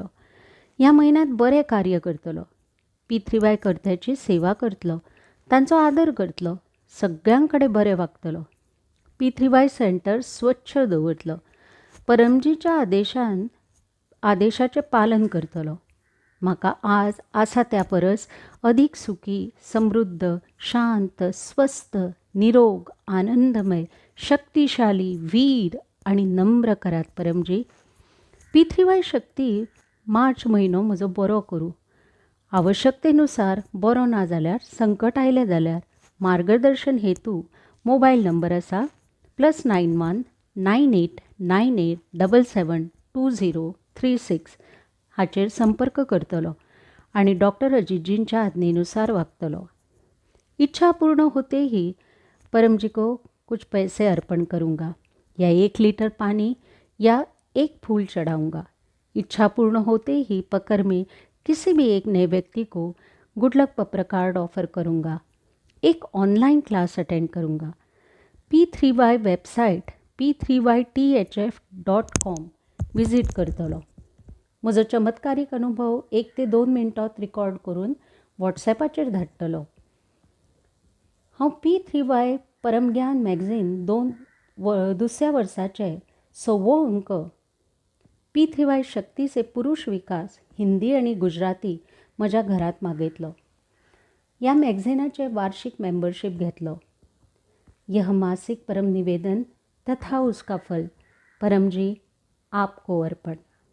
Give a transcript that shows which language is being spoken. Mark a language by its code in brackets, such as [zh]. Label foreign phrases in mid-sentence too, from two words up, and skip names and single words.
[kok] ह्या म्हयन्यांत बरें कार्य करतलो. पितृवाय कर्त्याची सेवा करतलो, तांचो आदर करतलो, सगळ्यां कडेन बरें वागतलो. पितृवाय सेंटर स्वच्छ दवरतलो. परमजीच्या आदेशाचें पालन करतलो. म्हाका आज आसा त्या परस अधिक सुखी, समृद्ध, शांत, स्वस्थ, निरोग, आनंदमय, शक्तिशाली, वीर आणि नम्र करात परमजी. पितृवाय शक्ती मार्च म्हयनो म्हजो बरो करूं. आवश्यकतेनुसार बरो ना जाल्यार, संकट आयलें जाल्यार मार्गदर्शन हेतू [en] mobile number [kok] आसा +91 98 98 77 2036 हाचेर संपर्क करतलो आणि डॉक्टर अजितजींच्या आज्ञेनुसार वागतलो. [hi] इच्छा पूर्ण होते ही परमजी को कुछ पैसे अर्पण करूँगा या 1 लीटर पानी या 1 फूल चढ़ाऊँगा. इच्छा पूर्ण होते ही पकर में किसी भी एक नए व्यक्ति को [en] good luck [hi] पत्र कार्ड ऑफर करूँगा. एक [en] online class [hi] अटेंड करूँगा. [kok] P3Y वेबसाइट p3ythf.com विजिट करतलो. म्हजो चमत्कारीक अनुभव 1 ते 2 मिनटांत रिकॉर्ड करून व्हॉट्सॅपाचेर धाडटलो. हांव P3Y परमज्ञान मॅगझीन 2ऱ्या वर्साचे 6वो अंक P3Y शक्ती से पुरुष विकास हिंदी आणि गुजराती म्हज्या घरात मागयतलो. ह्या मॅगझिनाचे वार्षिक मेंबरशीप घेतलो. [hi] यह मासिक परम निवेदन तथा उसका फल परमजी आपको अर्पण.